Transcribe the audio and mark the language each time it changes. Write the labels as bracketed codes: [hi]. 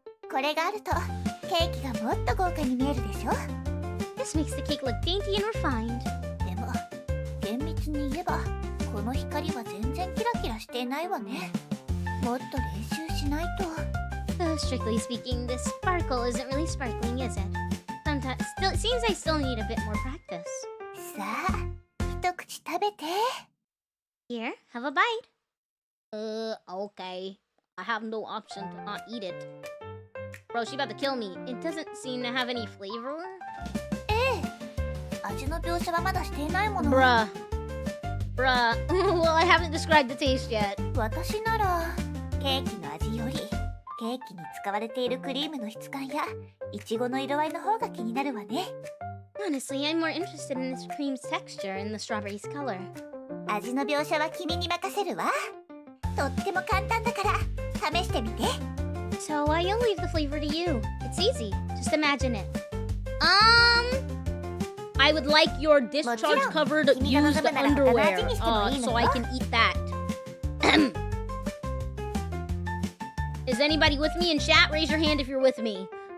[ja] これがあるとケーキがもっと豪華に見えるでしょ。 [en] This makes the cake look dainty and refined. [ja] でも厳密に言えばこの光は全然キラキラしていないわね。もっと練習しないと。 [en] Though strictly speaking, this sparkle isn't really sparkling, is it? Sometimes, still, it seems I still need a bit more practice. [ja] さあ、一口食べて。 [en] Here, have a bite. Okay. I have no option to not eat it. Bro, she about to kill me. It doesn't seem to have any flavor. [ja] ええ、味の描写はまだしていないもの。 [en] Bruh. Well, I haven't described the taste yet. [ja] 私ならケーキの味よりケーキに使われているクリームの質感やイチゴの色合いの方が気になるわね。 [en] Honestly, I'm more interested in this cream's texture and the strawberry's color. [ja] 味の描写は君に任せるわ。とっても簡単だから試してみて。 [en] So I'll leave the flavor to you. It's easy. Just imagine it. I would like your discharge-covered used underwear, so I can eat that. Is anybody with me in chat? Raise your hand if you're with me.